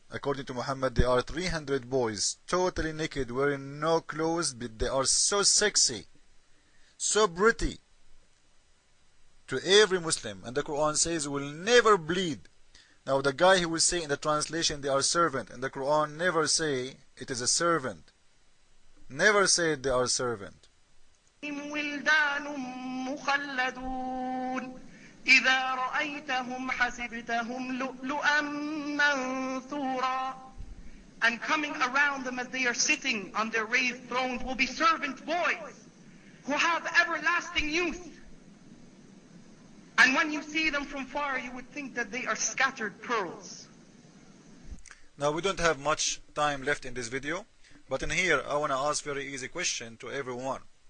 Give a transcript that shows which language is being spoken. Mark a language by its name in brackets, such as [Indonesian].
[English] According to Muhammad, there are 300 boys, totally naked, wearing no clothes, but they are so sexy, so pretty to every Muslim. And the Quran says will never bleed. Now the guy who will say in the translation they are servant, and the Quran never say it is a servant. Never say they are servant. [Arabic] ولدان مخلدون إذا رأيتهم حسبتهم لؤلؤا منثورا. [English] And coming around them as they are sitting on their raised thrones will be servant boys who have everlasting youth. And when you see them from far, you would think that they are scattered pearls. Now we don't have much time left in this video, but in here I want to ask very easy question to everyone.